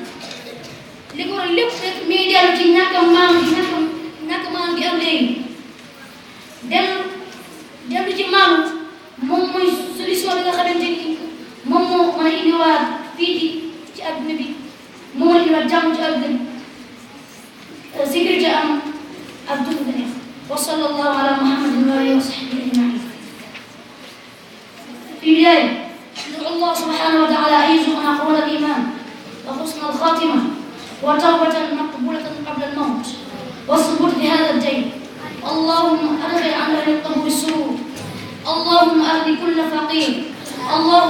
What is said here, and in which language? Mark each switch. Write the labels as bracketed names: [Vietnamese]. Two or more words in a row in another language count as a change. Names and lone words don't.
[Wolof] li ko waral lépp rek mi ngi dellu ci ñàkk maam gi am léegi dellu ci maamu moom mooy solution bi nga xamante ni moom moo mën a indiwaat fii ci adduna bi moo mën a indiwaat jàmm ci adduna bi sécurité am ak dund bu neex [Arabic] وصلى الله على محمد وعلى آله وصحبه أجمعين في البداية ندعو الله سبحانه وتعالى أن يرزقنا قبول الإيمان وحسن الخاتمة وتوبة مقبولة قبل الموت والثبوت بهذا الدين اللهم أدخل على أهل القبور السرور اللهم أغني كل فقير اللهم